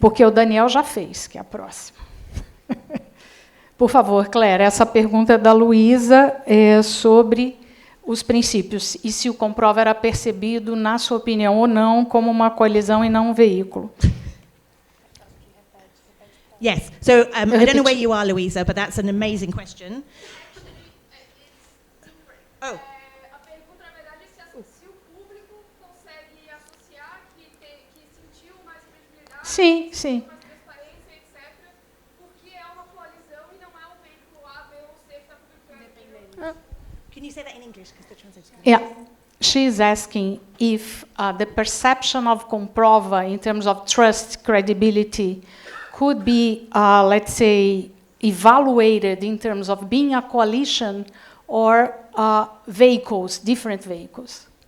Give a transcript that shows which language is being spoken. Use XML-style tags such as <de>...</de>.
<pt>Porque o Daniel já fez, que é a próxima. Por favor, Claire, essa pergunta é da Luísa, sobre os princípios, e se o Comprova era percebido, na sua opinião ou não, como uma coalizão e não um veículo.</pt> <en>Yes. So I don't know where you are, Louisa, but that's an amazing question. Oh.</en> <pt>A pergunta, na verdade, é se o público consegue associar que sentiu mais credibilidade, Sim, sim. mais transparência, etc., porque é uma coalizão e não é um veículo A, B ou C que está publicando.</pt> <en>Can you say that in English? Because the translation. Yeah. She's asking if the perception of Comprova in terms of trust, credibility, could be, let's say, evaluated in terms of being a coalition or vehicles, different vehicles.</en>